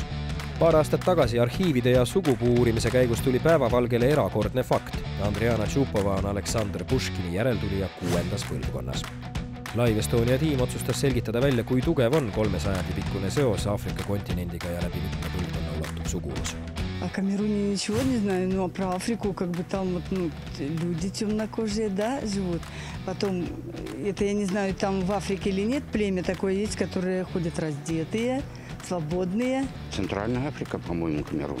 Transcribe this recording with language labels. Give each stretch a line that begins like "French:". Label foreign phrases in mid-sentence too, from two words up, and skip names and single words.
Estonian: Paar aastat tagasi arhiivide ja sugupuu uurimise käigus tuli päevavalgele erakordne fakt. Andriana Tšupova on Aleksandr Puškini järeltulija 6. põlvkonnas. Live Estonia tiim otsustas selgitada välja, kui tugev on 300 pikkune seos Aafrika kontinendiga ja läbi mitme põlvkonna ulatuv sugulus.
Russian: О Камеруне ничего не знаю, но про Африку как бы там вот, люди темнокожие, да, живут. Потом, это я не знаю, там в Африке или нет, племя такое есть, которые ходят раздетые, свободные. Центральная Африка, по-моему, Камерун.